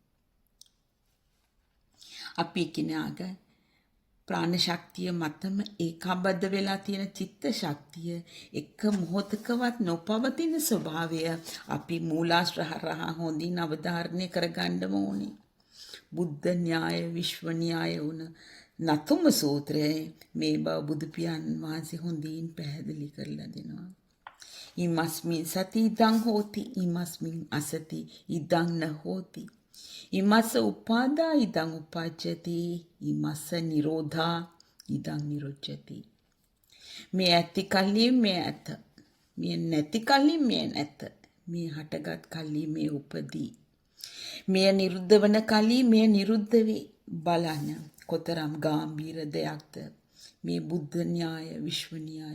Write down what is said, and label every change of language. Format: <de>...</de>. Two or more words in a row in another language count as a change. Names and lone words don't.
<si>අපි කිනාගේ ප්‍රාණ ශක්තිය මතම ඒකාබද්ධ වෙලා තියෙන චිත්ත ශක්තිය එක මොහොතකවත් නොපවතින ස්වභාවය අපි මූලාශ්‍ර හරහා හොඳින් අවධාරණය කරගන්න ඕනේ. බුද්ධ න්‍යාය, විශ්ව න්‍යාය වුණ නතුම සූත්‍රයේ මේ බව බුදු පියාණන් වහන්සේ හොඳින් පැහැදිලි කරලා දෙනවා.</si> <pi>ඉමස්මින් සති ඉදං හෝති, ඉමස්මින් අසති ඉදං න හෝති. ඉමස්ස උපාදා ඉදං උපජ්ජති, ඉමස්ස නිරෝධා ඉදං නිරුච්ඡති.</pi> <si>මේ ඇති කල්හි මේ ඇත, මේ නැති කල්හි මේ නැත. මේ හටගත් කල්හි මේ උපදී. මේ නිරුද්ධ වන කල්හි මේ නිරුද්ධ වේ. බලන්න කොතරම් ගැඹීර දෙයක්ද මේ බුද්ධ න්‍යාය, විශ්ව න්‍යාය.</si>